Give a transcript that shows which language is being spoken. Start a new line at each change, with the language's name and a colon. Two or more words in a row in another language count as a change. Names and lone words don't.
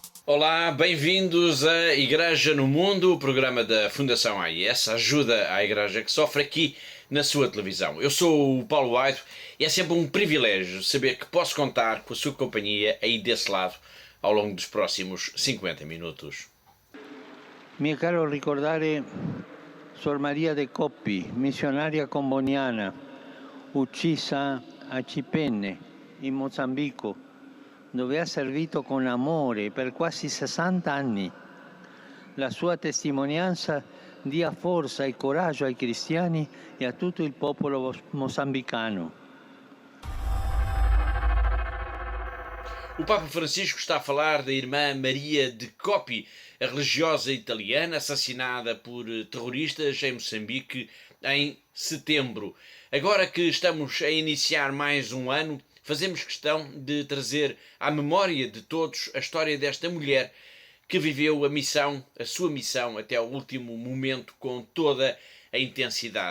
Portuguese: Olá, bem-vindos à Igreja no Mundo, o programa da Fundação AIS, ajuda à Igreja que sofre aqui na sua televisão. Eu sou o Paulo White e é sempre um privilégio saber que posso contar com a sua companhia aí desse lado ao longo dos próximos 50 minutos.
Italian: Mi è caro ricordare Suor Maria de Coppi, missionaria comboniana, uccisa a Cipenne, in Mozambico, dove ha servito con amore per quasi 60 anni. La sua testimonianza dia forza e coraggio ai cristiani e a tutto il popolo mozambicano.
Portuguese: O Papa Francisco está a falar da irmã Maria de Coppi, a religiosa italiana assassinada por terroristas em Moçambique em setembro. Agora que estamos a iniciar mais um ano, fazemos questão de trazer à memória de todos a história desta mulher que viveu a sua missão até o último momento com toda a intensidade.